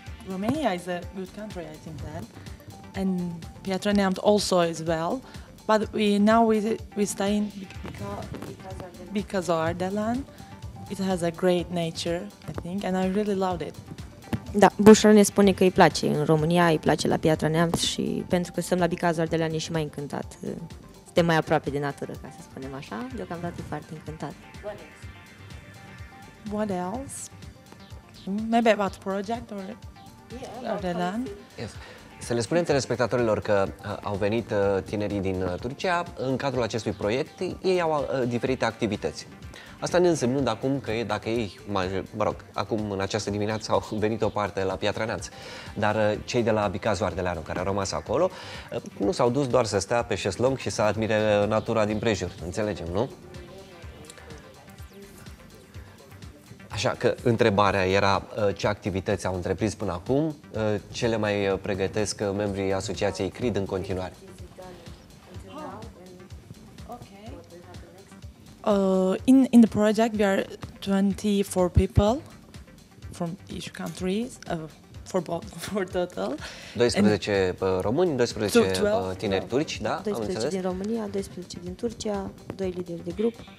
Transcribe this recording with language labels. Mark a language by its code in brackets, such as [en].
[en] Romania is a good country, I think that. And Piatra Neamț also is well. But we stay in because of Ardalan. It has a great nature, I think, and I really loved it. [ro] Da, Bușra ne spune că îi place în România, îi place la Piatra Neamț și pentru că suntem la Bicazul Ardelean e și mai încântat. Suntem mai aproape de natură, ca să spunem așa. Deocamdată e foarte încântat. [en] What else? Maybe about project or Ardalan? Yes. [ro] Să le spunem telespectatorilor că au venit tinerii din Turcia în cadrul acestui proiect. Ei au diferite activități. Asta ne însemnând acum că dacă ei, mă rog, acum în această dimineață au venit o parte la Piatra Neamț, dar cei de la Bicazul Ardeleanu care au rămas acolo nu s-au dus doar să stea pe șeslong și să admire natura din prejur. Înțelegem, nu? Așa că întrebarea era ce activități au întreprins până acum, ce le mai pregătesc membrii Asociației CRID în continuare. [en] In the project we are 24 people from each country, for total. [ro] 12 români, 12 tineri turci, da? 12 din România, 12 din Turcia, 2 lideri de grup.